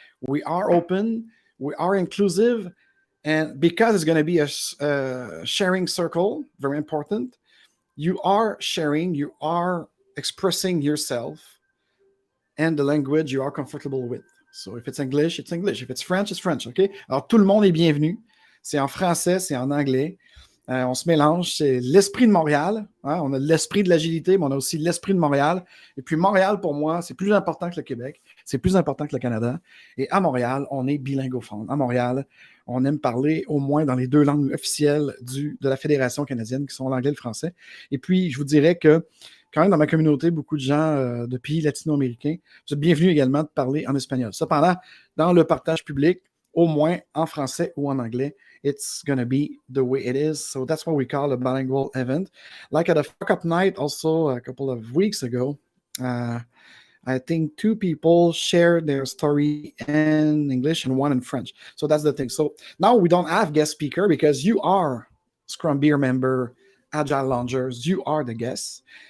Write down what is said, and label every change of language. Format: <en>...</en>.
<en>We are open, we are inclusive, and because it's going to be a sharing circle, very important, you are sharing, you are expressing yourself and the language you are comfortable with. So if it's English, it's English. If it's French, it's French, OK?</en> <fr>Alors, tout le monde est bienvenu. C'est en français, c'est en anglais. On se mélange, c'est l'esprit de Montréal. Hein? On a l'esprit de l'agilité, mais on a aussi l'esprit de Montréal. Et puis Montréal, pour moi, c'est plus important que le Québec, c'est plus important que le Canada. Et à Montréal, on est bilingophone. À Montréal, on aime parler au moins dans les deux langues officielles de la Fédération canadienne, qui sont l'anglais et le français. Et puis, je vous dirais que quand même dans ma communauté, beaucoup de gens de pays latino-américains, vous êtes bienvenus également de parler en espagnol. Cependant, dans le partage public, au moins en français ou en anglais,</fr> <en>it's going to be the way it is. So that's what we call a bilingual event. Like at a fuck up night also a couple of weeks ago, I think two people shared their story in English and one in French. So that's the thing. So now we don't have guest speaker because you are Scrum Beer member, Agile Loungers, you are the guests.</en>